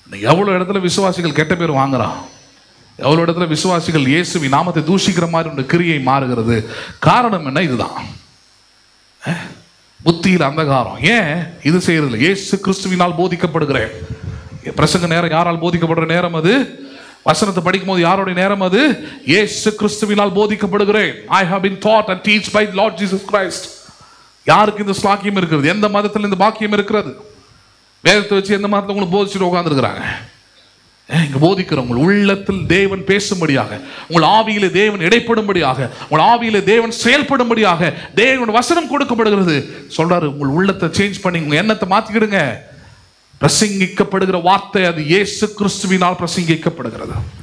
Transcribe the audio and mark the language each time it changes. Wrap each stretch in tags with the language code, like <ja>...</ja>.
<ta>எவ்வளவு இடத்துல விசுவாசிகள் கெட்ட பேர் வாங்குறான், எவ்வளவு இடத்துல விசுவாசிகள் இயேசுவின் நாமத்தை தூஷிக்கிற மாதிரி கிரியை மாறுகிறது. காரணம் என்ன? இதுதான், புத்தியில் அந்தகாரம். ஏன் இது செய்யறதில்லை? இயேசு கிறிஸ்துவினால் போதிக்கப்படுகிறேன். பிரசங்க நேரம் யாரால் போதிக்கப்படுற நேரம் அது? வசனத்தை படிக்கும் போது யாருடைய நேரம் அது? இயேசு கிறிஸ்துவினால் போதிக்கப்படுகிறேன்.</ta> <en>I have been taught and teach by Lord Jesus Christ.</en> <ta>யாருக்கு இந்த பாக்கியம் இருக்கிறது? எந்த மதத்தில் இந்த பாக்கியம் இருக்கிறது? வேதத்தை வச்சு எந்த மதத்தை உங்களுக்கு போதிச்சுட்டு உட்காந்துருக்கிறாங்க? இங்க போதிக்கிறவங்க உள்ளத்தில் தேவன் பேசும்படியாக, உங்கள் ஆவியிலே தேவன் இடைப்படும்படியாக, உங்கள் ஆவியிலே தேவன் செயல்படும்படியாக தேவனுடைய வசனம் கொடுக்கப்படுகிறது. சொல்றாரு, உங்கள் உள்ளத்தை சேஞ்ச் பண்ணி உங்க எண்ணத்தை மாத்திக்கிடுங்க. பிரசங்கிக்கப்படுகிற வார்த்தை அது இயேசு கிறிஸ்துவினால் பிரசங்கிக்கப்படுகிறது.</ta>